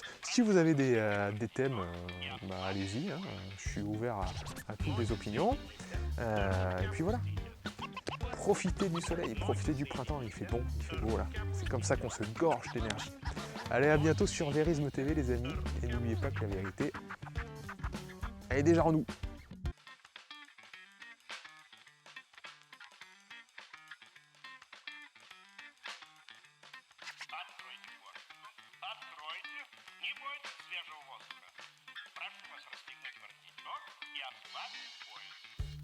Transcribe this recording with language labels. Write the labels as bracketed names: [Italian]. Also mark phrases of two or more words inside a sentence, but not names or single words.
[French] Si vous avez des thèmes, allez-y, je suis ouvert à toutes les opinions. Et puis voilà, profitez du soleil, profitez du printemps, il fait bon, il fait beau là. C'est comme ça qu'on se gorge d'énergie. Allez, à bientôt sur Vérisme TV les amis, et n'oubliez pas que la vérité, elle est déjà en nous. [Russian] Откройте, не бойтесь свежего воздуха. Прошу вас расстегнуть воротничок и обспать пояс.